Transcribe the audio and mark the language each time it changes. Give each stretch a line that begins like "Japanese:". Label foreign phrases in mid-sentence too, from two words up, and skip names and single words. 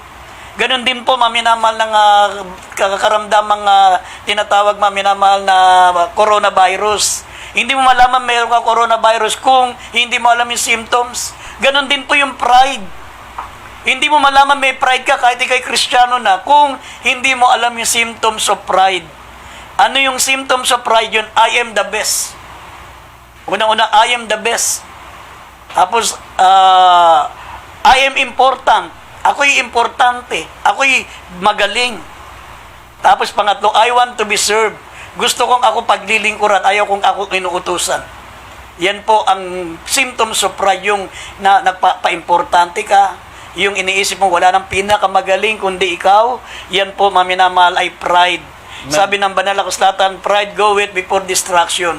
Filipino: Ganon din po, maminamal, ng kakaramdamang tinatawag, maminamal, na coronavirus. Hindi mo malaman mayroon ka coronavirus kung hindi mo alam yung symptoms. Ganon din po yung pride. Hindi mo malaman may pride ka kahit ikay Kristiyano na kung hindi mo alam yung
English: symptoms of pride.
Filipino: Ano yung
English: symptoms of pride
Filipino: yun?
English: I am the best. Unang-una, I am the best. Tapos, I am important.
Filipino: Ako'y importante. Ako'y magaling. Tapos pangatlo,
English: I want to be served.
Filipino: Gusto kong ako paglilingkuran, ayaw kong ako inuutusan. Yan po ang
English: symptoms of pride,
Filipino: yung nagpa-importante ka, yung iniisip mo wala nang pinakamagaling kundi ikaw, yan po, maminamahal, ay pride. Amen. Sabi ng banal na kasulatan,
English: pride goeth before destruction.